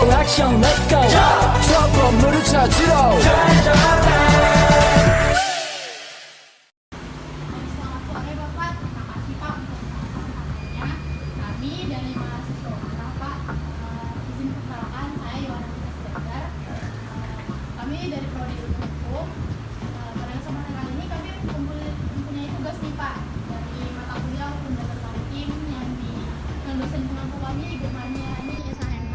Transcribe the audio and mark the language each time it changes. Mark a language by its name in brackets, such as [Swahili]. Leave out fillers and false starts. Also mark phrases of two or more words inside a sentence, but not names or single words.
[Korean] 형 [English] let's go [Korean] 저 건물을 찾으러 [Indonesian] Selamat sore Bapak, terima kasih Pak untuk kedatangannya. Kami dari mahasiswa UNRA Pak, izin perkenalkan saya Yohana Fitriasdar. Kami dari Prodi Ilmu Hukum. Pada kesempatan kali ini kami mempunyai tugas nih Pak dari mata kuliah hukum dasar maritim yang dosen pengampu kami Ibu Marniani SHMH.